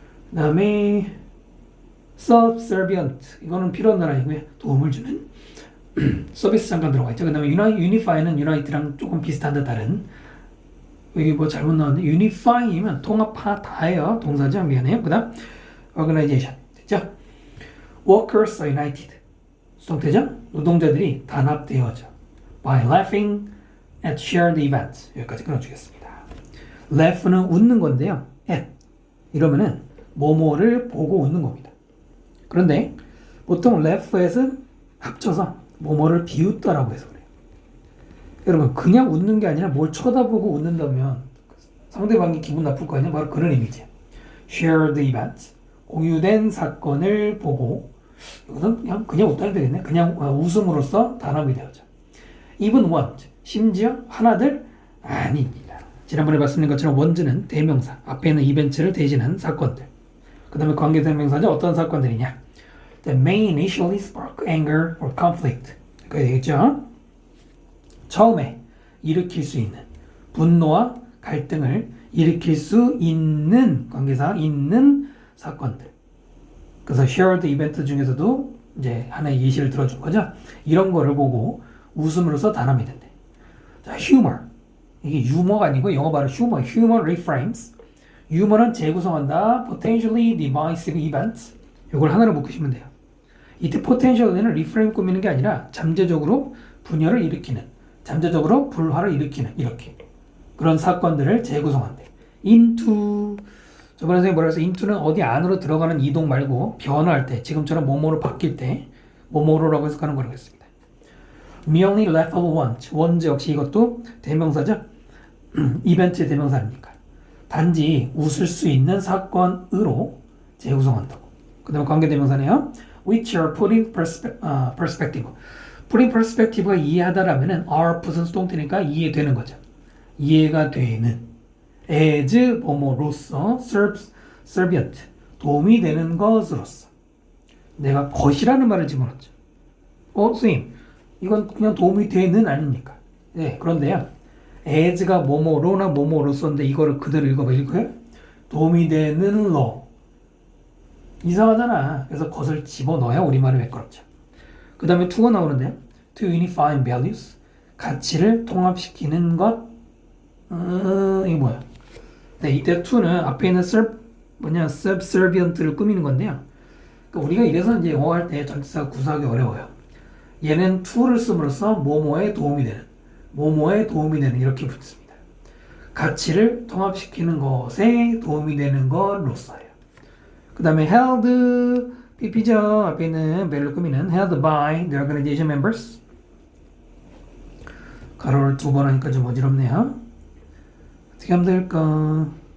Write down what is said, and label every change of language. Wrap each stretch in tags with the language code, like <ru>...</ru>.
<ko>그 다음에 subservient 이거는 필요한 단어이고요. 도움을 주는 서비스 잠깐 들어가 있죠. 그 다음에 unify는 unite랑 조금 비슷한 듯 다른 여기 뭐 잘못 나왔네. unify이면 통합하다예요. 동사죠. 미안해요. 그 다음 organization 됐죠?</ko> <en>workers are united</en> <ko>수동태죠? 노동자들이 단합되어져</ko> <en>by laughing at shared events</en> <ko>여기까지 끊어주겠습니다. laugh는 웃는 건데요. at 이러면은 뭐뭐를 보고 웃는 겁니다. 그런데 보통 laugh at은 합쳐서 뭐뭐를 비웃다라고 해서 그래요. 여러분 그냥 웃는 게 아니라 뭘 쳐다보고 웃는다면 상대방이 기분 나쁠 거 아니야? 바로 그런 의미죠. shared events 공유된 사건을 보고 이것은 그냥 웃다면 되겠네. 그냥 웃음으로써 단합이 되어져.</ko> <en>even one</en> <ko>심지어 하나들 아닙니다. 지난번에 말씀드린 것처럼 one는 대명사 앞에 있는 이벤트를 대신한 사건들. 그 다음에 관계대명사죠. 어떤 사건들이냐?</ko> <en>The may initially spark anger or conflict.</en> <ko>그거 되겠죠? 처음에 일으킬 수 있는 분노와 갈등을 일으킬 수 있는 관계사 있는 사건들. 그래서 shared 이벤트 중에서도 이제 하나의 예시를 들어준 거죠. 이런 거를 보고 웃음으로써 단합이 된대. 자, humor. 이게 유머가 아니고 영어 발음</ko> <en>humor reframes.</en> <ko>유머는 재구성한다.</ko> <en>potentially divisive events.</en> <ko>이걸 하나로 묶으시면 돼요. 이때 potential은 reframe 꾸미는 게 아니라 잠재적으로 분열을 일으키는, 잠재적으로 불화를 일으키는 이렇게 그런 사건들을 재구성한대. into 저번에 선생님이 뭐라 해서 into는 어디 안으로 들어가는 이동 말고 변화할 때 지금처럼 뭐뭐로 바뀔 때 뭐뭐로라고 해석하는 거라고 했습니다.</ko> <en>merely laughable ones.</en> <ko>ones 역시 이것도 대명사죠. 이벤트의 대명사 아닙니까? 단지 웃을 수 있는 사건으로 재구성한다고. 그 다음에 관계대명사네요.</ko> <en>which are put in perspective.</en> <ko>put in perspective가 이해하다라면은 are put은 수동태니까 이해되는 거죠. 이해가 되는 as 뭐뭐로서 servient 도움이 되는 것으로서. 내가 것이라는 말을 집어넣었죠. 선생님 이건 그냥 도움이 되는 아닙니까? 네, 그런데요. as가 뭐뭐로나 뭐뭐로서인데 이거를 그대로 읽어요? 도움이 되는 로. 이상하잖아. 그래서 것을 집어넣어야 우리말이 매끄럽죠. 그 다음에 to가 나오는데요.</ko> <en>to unify values.</en> <ko>가치를 통합시키는 것. 이게 뭐야? 네, 이때 to는 앞에 있는 subservient를 꾸미는 건데요. 그러니까 우리가 이래서 이제 영어 할 때 전치사 구사하기 어려워요. 얘는 to를 씀으로써 뭐뭐에 도움이 되는, 뭐뭐에 도움이 되는 이렇게 붙습니다. 가치를 통합시키는 것에 도움이 되는 것로서요. 그 다음에 held, PP죠. 앞에 있는 벨로 꾸미는</ko> <en>held by the organization members.</en> <ko>가로를 두 번 하니까 좀 어지럽네요. 어떻게 하면 될까?</ko>